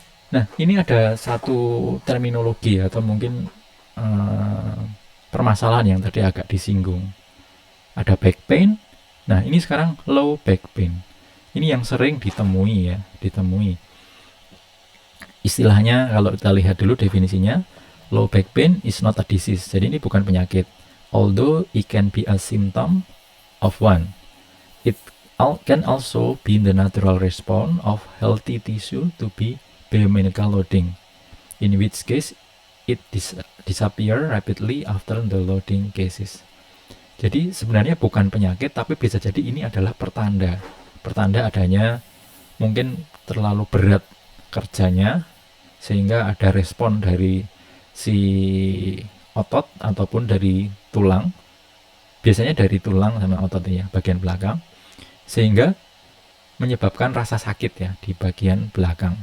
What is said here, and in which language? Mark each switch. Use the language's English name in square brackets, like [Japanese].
[Indonesian] Nah, ini ada satu terminologi atau mungkin permasalahan yang tadi agak disinggung. Ada back pain. Nah, ini sekarang low back pain. Ini yang sering ditemui ya, Istilahnya kalau kita lihat dulu definisinya, [English] low back pain is not a disease. [Indonesian] Jadi ini bukan penyakit. [English] Although it can be a symptom of one, it can also be the natural response of healthy tissue to be biomechanical loading, in which case it disappear rapidly after the loading cases. [Indonesian] Jadi sebenarnya bukan penyakit, tapi bisa jadi ini adalah pertanda adanya mungkin terlalu berat kerjanya sehingga ada respon dari si otot ataupun dari tulang, biasanya dari tulang sama otot ya, bagian belakang, sehingga menyebabkan rasa sakit ya di bagian belakang.